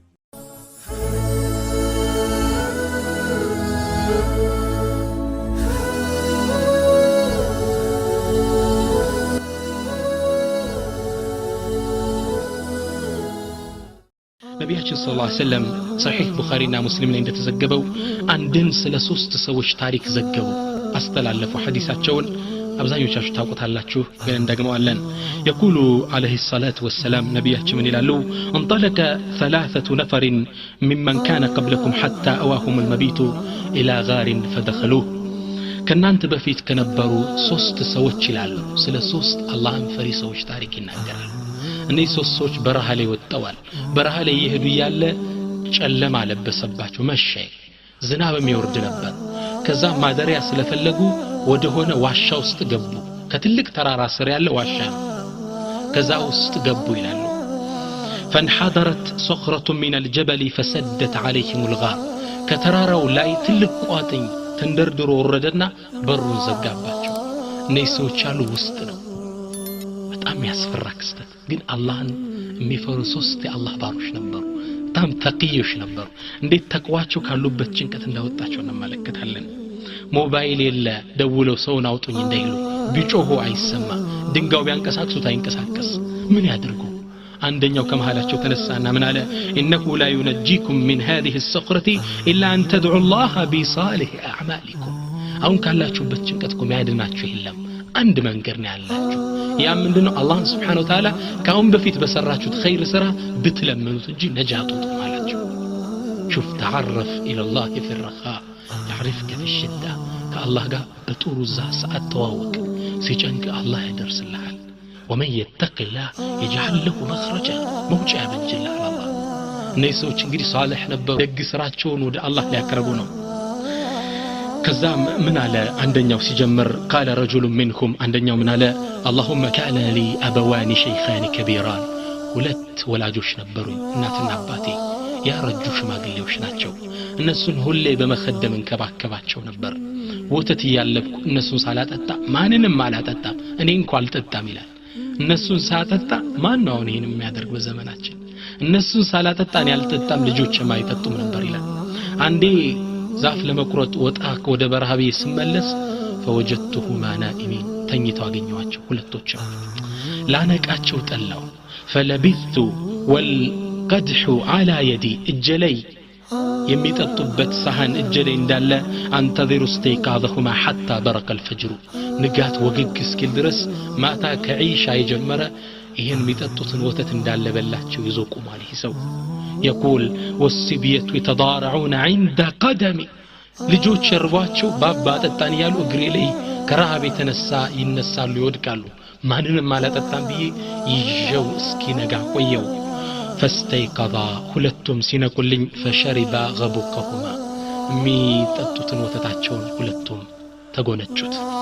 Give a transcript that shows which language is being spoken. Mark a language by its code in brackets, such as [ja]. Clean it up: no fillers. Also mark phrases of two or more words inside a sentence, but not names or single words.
[am] ነቢያችን [ar] صلى الله عليه وسلم [am] ሰሒህ ቡኻሪና ሙስሊም ላይ እንደተዘገበው አንድን ስለ ሶስት ሰዎች ታሪክ ዘገቡ፣ አስተላለፉ። ሐዲሳቸውን አብዛኞቻችሁ ታውቁታላችሁ፣ ግን እንደግመዋለን። [ar] يقول عليه الصلاة والسلام [am] ነቢያችን ምን ይላሉ? [ar] انطلق ثلاثة نفر ممن كان قبلكم حتى أواهم المبيت إلى غار فدخلوه [am] ከናንተ በፊት ከነበሩ ሶስት ሰዎች ይላሉ። ስለ ሶስት አላህን ፈሪ ሰዎች ታሪክ ይናገራሉ። እነዚህ ሶስት ሰዎች በረሃ ላይ ወጣዋል። በረሃ ላይ ይሄዱ ያለ ጨለማ ለበሰባቸው፣ መሸ፣ ዝናብም ይወርድ ነበር። ከዛ ማደሪያ ስለፈለጉ ወደ ሆነ ዋሻ ውስጥ ገቡ። ከትልቅ ተራራ ስር ያለ ዋሻ ነው። ከዛ ውስጥ ገቡ ይላሉ። [ar] فانحدرت صخرة من الجبل فسدت عليهم الغار [am] ከተራራው ላይ ትልቅ ቋጥኝ ተንደርድሮ ወረደና በሩን ዘጋባቸው። እነዚህ ሰዎች ያሉ ውስጥ ነው። በጣም ያስፈራ ክስተት። ግን አላህን የሚፈሩ ሶስት የአላህ ባሮች ነበሩ። በጣም ተቅዮች ነበሩ። እንዴት ተቅዋቸው ካሉበት ጭንቀት እንዳወጣቸው እንመለከታለን። ሞባይል የለ፣ ደውለው ሰውን አውጡኝ እንዳይሉ፣ ቢጮሁ አይሰማ፣ ድንጋው ቢያንቀሳቅሱት አይንቀሳቀስ። ምን ያድርጉ? አንደኛው ከመሃላቸው ተነሳና ምን አለ? [ar] إنه لا ينجيكم من هذه الصخرة إلا أن تدعوا الله بصالح أعمالكم። [am] አሁን ካላችሁበት ጭንቀት እኮ የሚያድናችሁ የለም፣ አንድ መንገድ ነው ያላችሁ። ያ ምንድነው? አላህን [ar] سبحانه وتعالى [am] ካሁን በፊት በሰራችሁት ኸይር ስራ ብትለምኑት እንጂ ነጃት ወጥቶ ማላችሁ። [ar] شوف تعرف الى الله في الرخاء يعرفك في الشدة። [am] ከአላህ ጋር በጥሩ ሰዓት ተዋወቅ፣ ሲጨንቅ አላህ ያደርስልሃል። [ar] ومن يتق الله يجعل له مخرجا [am] መውጫ ያበጅልሃል አላህ። እነዚህ ሰዎች እንግዲህ ሷሊህ ነበሩ፣ ደግ ስራቸውን ወደ አላህ ሊያቀርቡ ነው። ከዛ ምን አለ አንደኛው ሲጀምር? [ar] قال رجل منهم [am] አንደኛው ምን አለ? [ar] اللهم كان لي ابوان شيخان كبيران [am] ሁለት ወላጆች ነበሩኝ፣ እናትና አባቴ ያረጁ ሽማግሌዎች ናቸው። እነሱን ሁሌ በመخدም እንከባከባቸው ነበር። ወተት ያለብኩ እነሱን ሳላጠጣ ማንንም አላጠጣም፣ እኔ እንኳን አልጠጣም ይላል። እነሱን ሳጠጣ ማን ነው ይሄን የሚያደርግ በዘመናችን? እነሱን ሳላጠጣ እኔ አልጠጣም፣ ልጆች የማይጠጡም ነበር ይላል። አንዴ ዛፍ ለመቁረጥ ወጣ ወደ በረሃ ቤት ስመለስ [ar] فوجدتهما نائمين [am] ተኝተው አገኘዋቸው ሁለቶችም። ላነቃቸው ጠላው። [ar] فلبثت والقدح على يدي [am] እጀለይ የሚጠጡበት ሳህን እጀለይ እንዳለ አንተዚሩ [ar] استيقاظهما حتى برق [am] الفجر ንጋት ወግግ እስኪል ድረስ ማታ ከዒሻ የጀመረ ይሄን የሚጠጡትን ወተት እንዳለ በላቸው ይዞ ቆሟል። ይሄ ሰው [ar] يقول والصبية يتضارعون عند قدمي [am] ልጆች እርቧቸው ባባ ጠጣን ያሉ እግሬ ላይ ከረሃብ የተነሳ ይነሳሉ፣ ይወድቃሉ። ማንንም አላጠጣም ብዬ ይዤው እስኪነጋ ቆየው። فاستيقظا ሁለቱም ሲነቁልኝ [ar] فشربا غبقهما [am] የሚጠጡትን ወተታቸውን ሁለቱም ተጎነጩት።